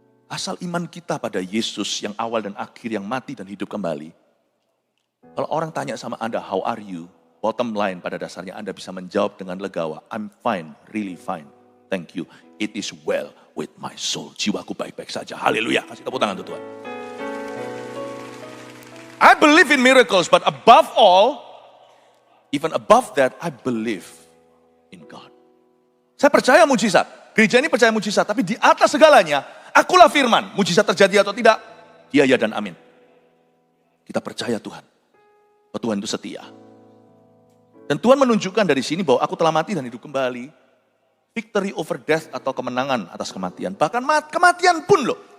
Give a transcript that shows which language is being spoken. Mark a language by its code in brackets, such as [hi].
[id] Asal iman kita pada Yesus yang awal dan akhir, yang mati dan hidup kembali. Kalau orang tanya sama Anda, [en] how are you? Bottom line [id] pada dasarnya Anda bisa menjawab dengan legawa. [en] I'm fine, really fine. Thank you. It is well with my soul. [id] Jiwaku baik-baik saja. [en] Haleluya. [id] Kasih tepuk tangan untuk Tuhan. [en] I believe in miracles, but above all, even above that, I believe in God. [id] Saya percaya mujizat. Gereja ini percaya mujizat. Tapi di atas segalanya, akulah firman. Mujizat terjadi atau tidak, ya dan amin. Kita percaya Tuhan. Bahwa Tuhan itu setia. Dan Tuhan menunjukkan dari sini bahwa aku telah mati dan hidup kembali. [en] Victory over death [id] atau kemenangan atas kematian. Bahkan kematian pun loh.